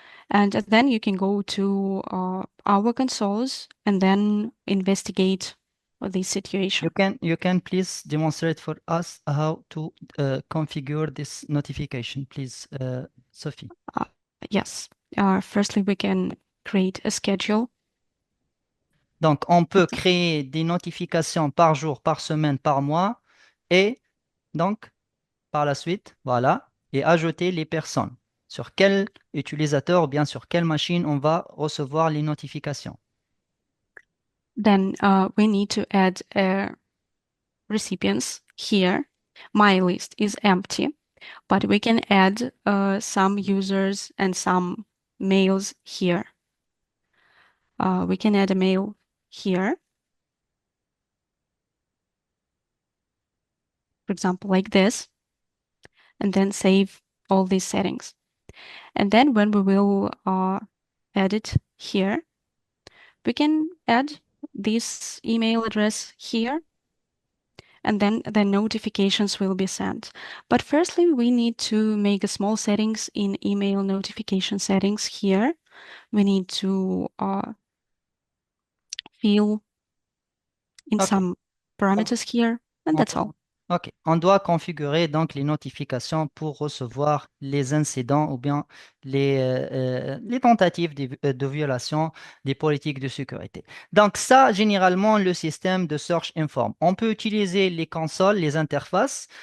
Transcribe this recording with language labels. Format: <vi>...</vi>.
<en>And then you can go to our consoles and then investigate this situation. You can please demonstrate for us how to configure this notification, please, Sophie. Yes. Firstly, we can create a schedule.</en> <fr>Donc, on peut créer des notifications par jour, par semaine, par mois et donc, par la suite, voilà, et ajouter les personnes. Sur quel utilisateur ou bien sur quelle machine on va recevoir les notifications.</fr> <en>Then we need to add recipients here. My list is empty, but we can add some users and some mails here. We can add a mail here. For example, like this, and then save all these settings. And then when we will add it here, we can add this email address here, and then the notifications will be sent. But firstly, we need to make a small settings in email notification settings here. We need to fill in Ok. some parameters here, and that's all.</en> <fr>Ok, on doit configurer donc les notifications pour recevoir les incidents ou bien les tentatives de violation des politiques de sécurité. Donc ça, généralement, le système de Search informe. On peut utiliser les consoles, les interfaces.</fr>